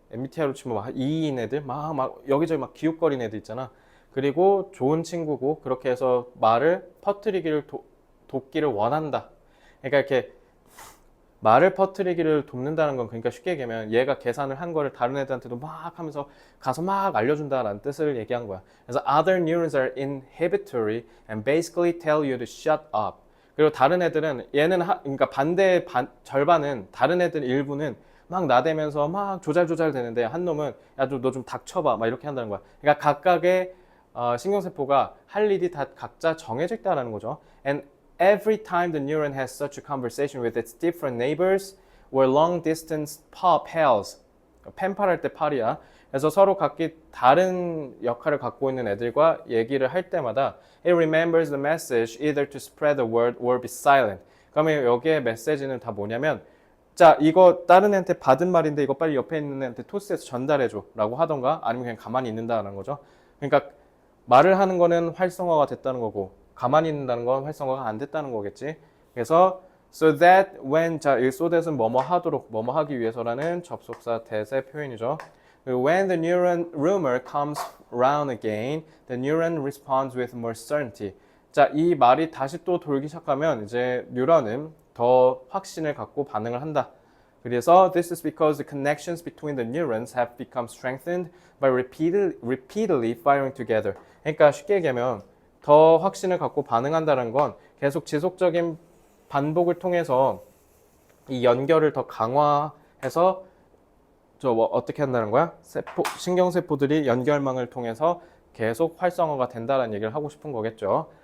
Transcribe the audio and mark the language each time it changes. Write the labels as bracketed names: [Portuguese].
[Korean] MBTI로 치면 막 E인 애들 막 여기저기 막 기웃거리는 애들 있잖아. 그리고 좋은 친구고 그렇게 해서 말을 퍼뜨리기를 돕기를 원한다. 그러니까 이렇게 말을 퍼뜨리기를 돕는다는 건, 그러니까 쉽게 얘기하면 얘가 계산을 한 거를 다른 애들한테도 막 하면서 가서 막 알려준다라는 뜻을 얘기한 거야. [English] 그래서 other neurons are inhibitory and basically tell you to shut up. [Korean] 그리고 다른 애들은 얘는 그러니까 절반은 다른 애들 일부는 막 나대면서 막 조잘조잘 되는데 한 놈은 야 너 좀 닥쳐봐 막 이렇게 한다는 거야. 그러니까 각각의 신경세포가 할 일이 다 각자 정해져 있다는 거죠. [English] And every time the neuron has such a conversation with its different neighbors or long distance pals, [Korean] 펜팔할 때 팔이야. 그래서 서로 각기 다른 역할을 갖고 있는 애들과 얘기를 할 때마다 [English] it remembers the message either to spread the word or be silent. [Korean] 그러면 여기에 메시지는 다 뭐냐면, 자 이거 다른 애한테 받은 말인데 이거 빨리 옆에 있는 애한테 토스해서 전달해줘 라고 하던가, 아니면 그냥 가만히 있는다는 거죠. 그러니까 말을 하는 거는 활성화가 됐다는 거고 가만히 있는다는 건 활성화가 안 됐다는 거겠지. 그래서 so that when, 자, 이 so that은 뭐뭐 하도록, 뭐뭐 하기 위해서라는 접속사 대세 표현이죠. [English] When the neuron rumor comes round again, the neuron responds with more certainty. [Korean] 자, 이 말이 다시 또 돌기 시작하면 이제 뉴런은 더 확신을 갖고 반응을 한다. [English] 그래서 this is because the connections between the neurons have become strengthened by repeatedly firing together. [Korean] 그러니까 쉽게 얘기하면 더 확신을 갖고 반응한다는 건 계속 지속적인 반복을 통해서 이 연결을 더 강화해서 어떻게 한다는 거야? 신경세포들이 연결망을 통해서 계속 활성화가 된다는 얘기를 하고 싶은 거겠죠.